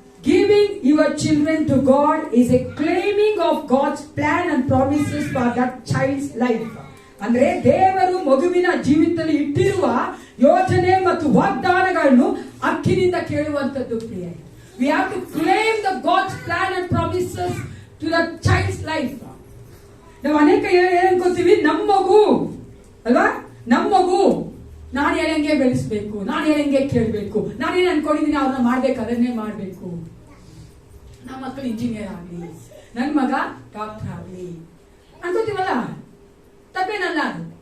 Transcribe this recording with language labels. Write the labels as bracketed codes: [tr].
[en] Giving your children to God is a claiming of God's plan and promises for that child's life. [kn] ಅಂದ್ರೆ ದೇವರು ಮಗುವಿನ ಜೀವಿತದಲ್ಲಿ ಇಟ್ಟಿರುವ ಯೋಜನೆ ಮತ್ತು ವಾಗ್ದಾನಗಳನ್ನು ಹಕ್ಕಿನಿಂದ ಕೇಳುವಂತದ್ದು ಪ್ರಿಯ. [en] We have to claim the God's plan and promises to the child's life. [kn] ನಾವು ಅನೇಕ ಏನ್ ಅನ್ಕೋತೀವಿ, ನಮ್ಮ ಮಗು ಅಲ್ವಾ, ನಮ್ಮ ಮಗು ನಾನು ಹೇಳಂಗೆ ಬೆಳೆಸ್ಬೇಕು, ನಾನು ಹೇಳಂಗೆ ಕೇಳಬೇಕು, ನಾನೇನು ಅನ್ಕೊಂಡಿದ್ದೀನಿ ಅವ್ರನ್ನ ಮಾಡ್ಬೇಕು, ಅದನ್ನೇ ಮಾಡ್ಬೇಕು. ನಮ್ಮ ಮಕ್ಕಳು ಇಂಜಿನಿಯರ್ ಆಗ್ಲಿ, ನನ್ನ ಮಗ ಡಾಕ್ಟರ್ ಆಗ್ಲಿ ಅನ್ಕೋತೀವಲ್ಲ, ತಪ್ಪೇನಲ್ಲ ಅದು.